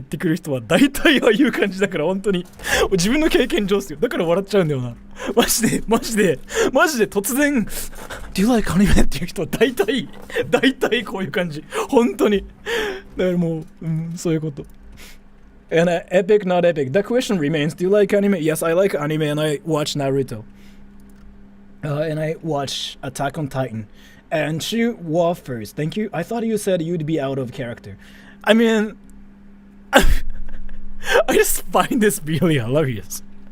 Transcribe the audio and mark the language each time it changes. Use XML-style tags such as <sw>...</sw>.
<ja>って言ってくる人は大体ああいう感じだから、本当に。自分の経験上っすよ。だから笑っちゃうんだよな。マジで突然、</ja> <en>Do you like anime?</en> <ja>っていう人は大体こういう感じ。本当に。だからもう、そういうこと。</ja> <en>And epic, not epic. The question remains, do you like anime? Yes, I like anime and I watch Naruto. And I watch Attack on Titan. And Chu Waffers, thank you. I thought you said you'd be out of character. I mean, I just find this really hilarious.</en>